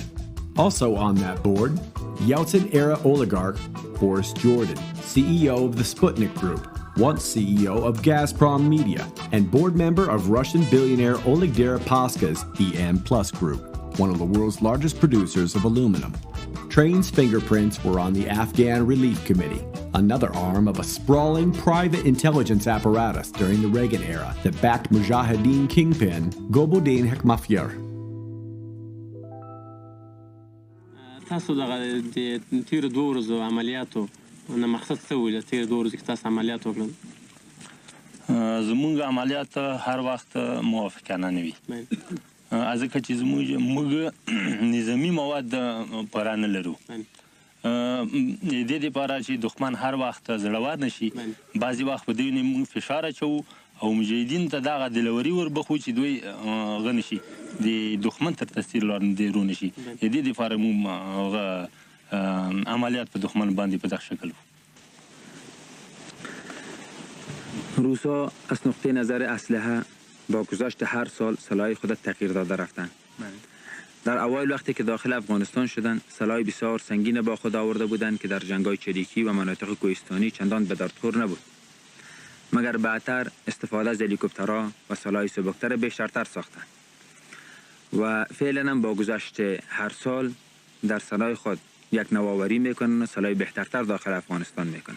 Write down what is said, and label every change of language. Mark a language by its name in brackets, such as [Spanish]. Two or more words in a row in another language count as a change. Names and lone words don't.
[English] Also on that board, Yeltsin-era oligarch Boris Jordan, CEO of the Sputnik Group, once CEO of Gazprom Media, and board member of Russian billionaire Oleg Deripaska's EM Plus Group, one of the world's largest producers of aluminum. Train's fingerprints were on the Afghan Relief Committee, another arm of a sprawling private intelligence apparatus during the Reagan era that backed Mujahideen kingpin Gulbuddin Hekmatyar. [Pashto] تاسو دغه د تیر 2 ورځو عملیاتو نه مقصد څه و؟ تیر 2 ورځې کې تاسو عملیات وکړل. زموږ عملیات هر وخت موافقانه نه وي. ځکه چې موږ نظامي مواد پوره نه لرو. د دې لپاره چې دښمن هر وخت زړور نه شي، بعضې وخت په دوی موږ فشار اچوو او مجاهدین ته دغه دلوري وربخو چې دوی هغه نه شي، د دښمن تر تاثیر لاندې رو نه شي. د دې لپاره موږ عملیات په دښمن باندې په دغه شکل [Persian] روسا از نقطه نظر اسلحه با گذشت هر سال سلاح خود تغییر داده رفتند. در اوایل وقتی که داخل افغانستان شدند سلاح بسیار سنگین با خود آورده بودند که در جنگ‌های چریکی و مناطق کوهستانی چندان به دردخور نبود، مگر بعدتر استفاده از هلیکوپترها و سلاح سبکتر بیشتر ساختند و فعلا با گذشت هر سال در سلاح خود یک نوآوری میکنند و سلاح بهترتر داخل افغانستان میکنند.